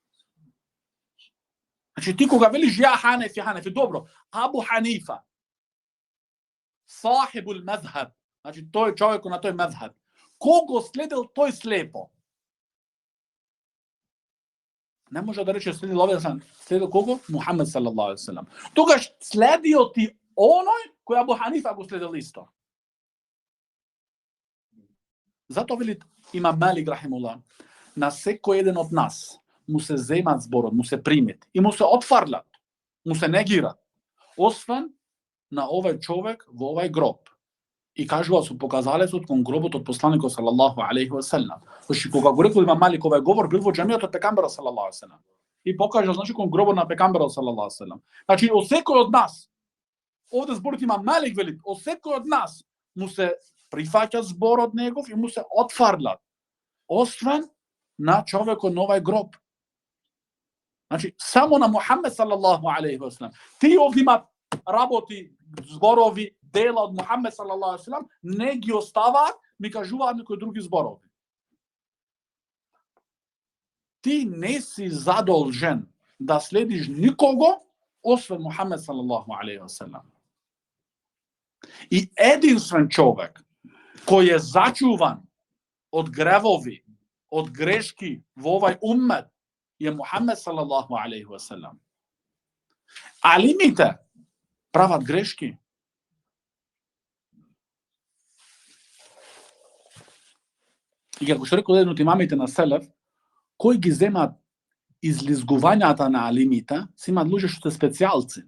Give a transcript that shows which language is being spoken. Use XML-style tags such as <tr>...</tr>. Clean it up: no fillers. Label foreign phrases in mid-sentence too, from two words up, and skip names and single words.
<mk>Значи ти кога велиш ја Ханефи, добро, Абу Ханифа,</mk> <ar>صاحب المذهب,</ar> <mk>значи тој човек на тој мезхеб, кого следил тој слепо? Не може да рече следил овие, следил кого?</mk> <ar>Мухамед صلى الله عليه وسلم.</ar> <mk>Тогаш следио ти оној кој Абу Ханифа го следил исто. Зато вели има Малик рахимулла, на секој еден од нас му се земат зборот, му се примет и му се отфарлат, му се негират, освен на овај човек во овај гроб. И кажува со показалецот кон гробот од посланикот</mk> <ar>صلى الله عليه وسلم.</ar> <mk>Значи кога го рекол има Малик овај говор, бил во џамијата од пекамберот</mk> <ar>صلى الله عليه وسلم.</ar> <mk>И покажа значи кон гробот на пекамберот</mk> <ar>صلى الله عليه وسلم.</ar> <mk>Значи од секој од нас, овде зборот има Малик вели, од секој од нас му се прифаќа зборот негов и му се отфарлат, освен на човекот на овај гроб. Значи, само на</mk> <ar>Мухамед صلى الله عليه وسلم.</ar> <mk>Ти овде има работи, зборови, дела од Мухамед</mk> <ar>صلى الله عليه وسلم,</ar> <mk>не ги оставаат, ми кажуваат некои други зборови. Ти не си задолжен да следиш никого, освен Мухамед</mk> <ar>صلى الله عليه وسلم.</ar> <mk>И единствен човек кој е зачуван од гревови, од грешки во овај уммет е Мухамед</mk> <ar>صلى الله عليه وسلم.</ar> <mk>Алимите прават грешки. И како што рекол еден од имамите на Селев, кои ги земат излизгувањата на алимите, се имаат луѓе што се специјалци.</mk>